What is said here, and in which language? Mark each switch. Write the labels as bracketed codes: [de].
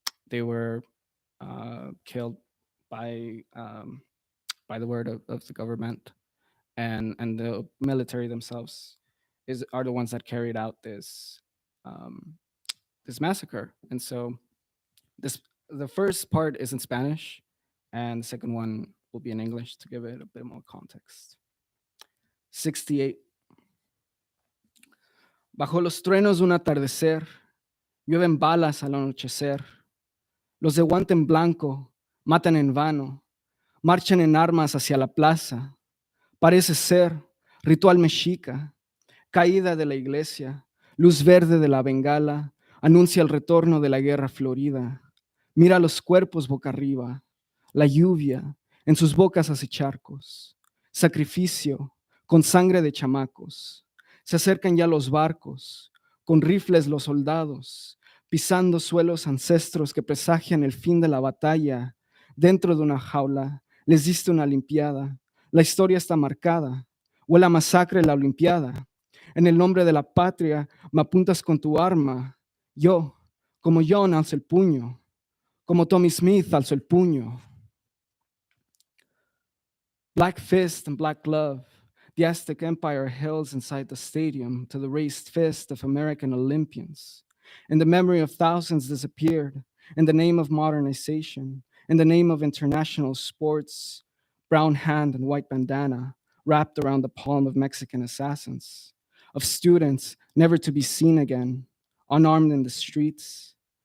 [en] They were killed by the word of the government, and the military themselves are the ones that carried out this this massacre. And so the first part is in Spanish, and the second one will be in English to give it a bit more context. 68. [es] Bajo los truenos de un atardecer, llueven balas al anochecer. Los de guante en blanco matan en vano, marchan en armas hacia la plaza. Parece ser ritual mexica, caída de la iglesia, luz verde de la bengala, anuncia el retorno de la guerra florida. Mira los cuerpos boca arriba, la lluvia en sus bocas hace charcos. Sacrificio con sangre de chamacos. Se acercan ya los barcos, con rifles los soldados, pisando suelos ancestros que presagian el fin de la batalla. Dentro de una jaula les diste una limpiada. La historia está marcada. Huele a masacre la olimpiada. En el nombre de la patria me apuntas con tu arma. Yo, como John, alzo el puño. Como Tommy Smith, alzo el puño. [en] Black fist and black glove, the Aztec Empire hails inside the stadium to the raised fist of American Olympians. In the memory of thousands disappeared, in the name of modernization, in the name of international sports, brown hand and white bandana wrapped around the palm of Mexican assassins, of students never to be seen again, unarmed in the streets.